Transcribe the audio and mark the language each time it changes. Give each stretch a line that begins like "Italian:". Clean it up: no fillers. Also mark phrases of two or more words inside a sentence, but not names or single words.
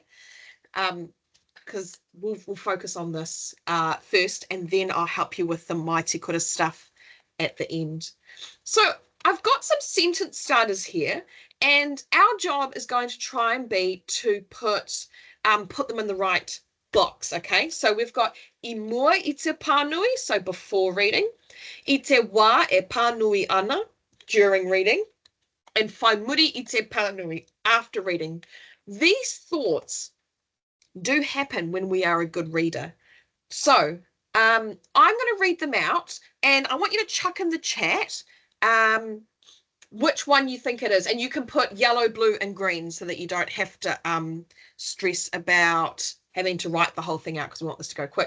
English: Because we'll focus on this first, and then I'll help you with the Mai Te Kura stuff at the end. So I've got some sentence starters here, and our job is going to try and be to put them in the right box, okay? So we've got
Māori: I mua I te pānui,
English: so before reading.
Māori: I te wā e pānui ana,
English: during reading.
Māori: And whai muri I te pānui,
English: after reading. These thoughts do happen when we are a good reader. So I'm going to read them out, and I want you to chuck in the chat which one you think it is, and you can put yellow, blue, and green so that you don't have to stress about having to write the whole thing out, because we want this to go quick.